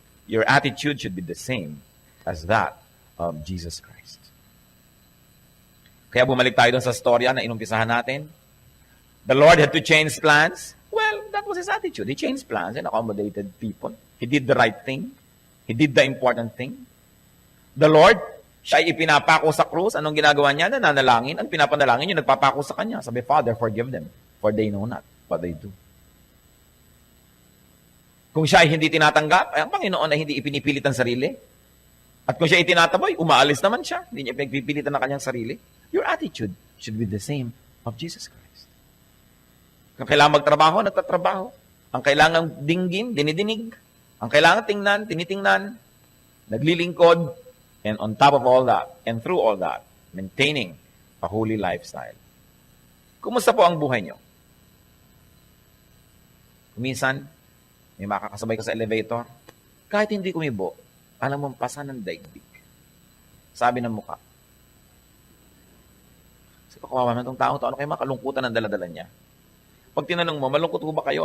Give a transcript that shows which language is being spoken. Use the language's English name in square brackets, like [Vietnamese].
[English] Your attitude should be the same as that of Jesus Christ. [Filipino] Kaya bumalik tayo dun sa storya na inumpisahan natin. [English] The Lord had to change plans. Well, that was his attitude. He changed plans and accommodated people. He did the right thing. He did the important thing. [Filipino] The Lord, siya ay ipinapako sa krus. Anong ginagawa niya? Nananalangin. Ang pinapanalangin yung nagpapako sa kanya. [English] Sabi, Father, forgive them, for they know not what they do. [Filipino] Kung siya ay hindi tinatanggap, ay ang Panginoon ay hindi ipinipilit ang sarili. At kung siya ay tinataboy, umaalis naman siya. Hindi niya pinagpipilitan ng kanyang sarili. [English] Your attitude should be the same of Jesus Christ. [Filipino] Kung kailangan magtrabaho, nagtatrabaho. Ang kailangan dinggin, dinidinig. Ang kailangan tingnan, tinitingnan. Naglilingkod. [English] And on top of all that, and through all that, maintaining a holy lifestyle. [Filipino] Kumusta po ang buhay nyo? Minsan, may makakasabay ka sa elevator. Kahit hindi kumibo, alam mong pasa ng daigdig. Sabi ng mukha. Kasi kawawa naman itong tao to, ano kayo makalungkutan ang daladala niya? Pag tinanong mo, malungkot ko ba kayo?